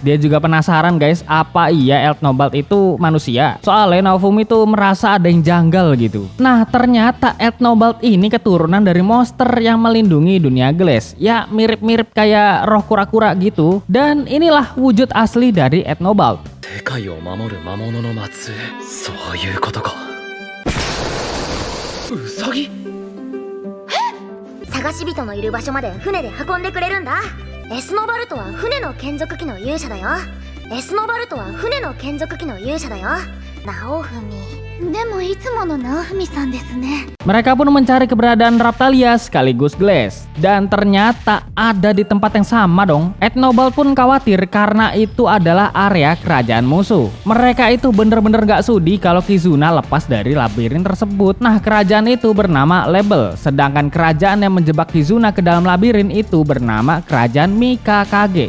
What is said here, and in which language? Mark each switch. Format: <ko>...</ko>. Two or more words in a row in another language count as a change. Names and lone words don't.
<id>Dia juga penasaran guys, apa iya Ethnobolt itu manusia? Soalnya Naofumi tuh merasa ada yang janggal gitu. Nah, ternyata Ethnobolt ini keturunan dari monster yang melindungi dunia Glass. Ya, mirip-mirip kayak roh kura-kura gitu. Dan inilah wujud asli dari Ethnobolt.</id> <ja>世界を守る魔物の末裔そういうことかウサギ探し人のいる場所まで船で運んでくれるんだ。エスノバルトは船の眷属機の勇者だよ。エスノバルトは船の眷属機の勇者だよ。直文。でもいつもの直文さんですね。</ja> <id>Mereka pun mencari keberadaan Raphtalia sekaligus Glass. Dan ternyata ada di tempat yang sama dong. Ethnobolt pun khawatir karena itu adalah area kerajaan musuh. Mereka itu bener-bener gak sudi kalau Kizuna lepas dari labirin tersebut. Nah, kerajaan itu bernama Label. Sedangkan kerajaan yang menjebak Kizuna ke dalam labirin itu bernama kerajaan Mikakage.</id>